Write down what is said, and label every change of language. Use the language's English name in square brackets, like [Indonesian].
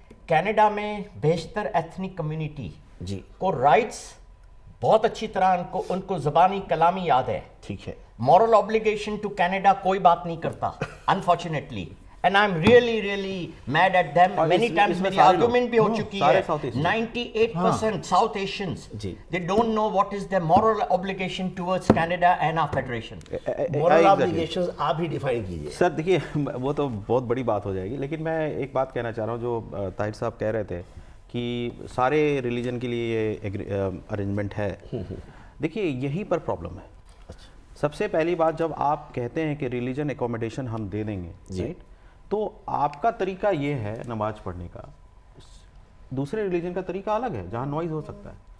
[Urdu] Canada میں بیشتر ethnic community کو رائٹس بہت اچھی طرح ان کو زبانی کلامی یاد ہے. ٹھیک ہے. مورل obligation ٹو کینیڈا کوئی بات نہیں کرتا unfortunately. [English] And I'm really mad at them. Many times [Urdu] میری argument بھی ہو چکی ہے. [English] 98% South Asians, they don't know what is their moral obligation towards Canada and our federation. [Urdu] Moral obligations آپ ہی define کیجئے. سر دیکھیے وہ تو بہت بڑی بات ہو جائے گی، لیکن میں ایک بات کہنا چاہ رہا ہوں جو طاہر صاحب کہہ رہے تھے کہ سارے ریلیجن کے لیے یہ ارینجمنٹ ہے. دیکھیے یہی پر پرابلم ہے. سب سے پہلی بات جب آپ کہتے ہیں کہ ریلیجن اکوموڈیشن ہم دے دیں گے رائٹ، تو آپ کا طریقہ یہ ہے نماز پڑھنے کا، دوسرے ریلیجن کا طریقہ الگ ہے جہاں نوائز ہو سکتا ہے.